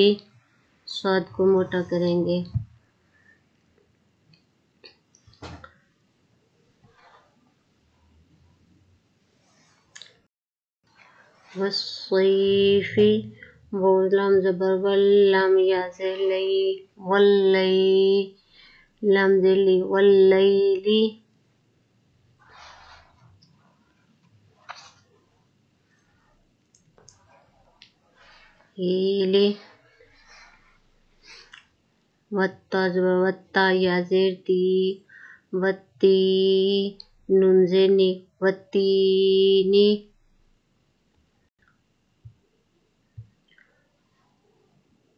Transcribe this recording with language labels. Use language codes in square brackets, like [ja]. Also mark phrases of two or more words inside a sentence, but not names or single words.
[ur] صاد کو موٹا کریں گے۔ وصیفی۔ واو لام زبر ول لام یا زیر لی ولی لام زیر لی ولیلی۔ وتا زبر وتا یا زیر تی وتی نون زیر نی وتینی۔